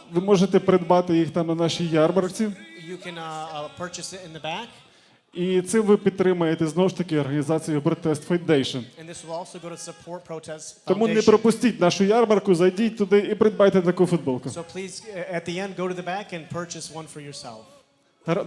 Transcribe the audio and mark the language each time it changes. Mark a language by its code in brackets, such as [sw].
[uk] ви можете придбати їх там на нашій ярмарці. [en] you can purchase it in the back. [uk] І цим ви підтримаєте знову ж таки організацію Protest Foundation. [en] And this will also go to support Protest [uk] Тому не [en] Foundation. [uk] пропустіть нашу ярмарку, зайдіть туди і придбайте таку футболку. [en] So please, at the end, go to the back and purchase one for yourself.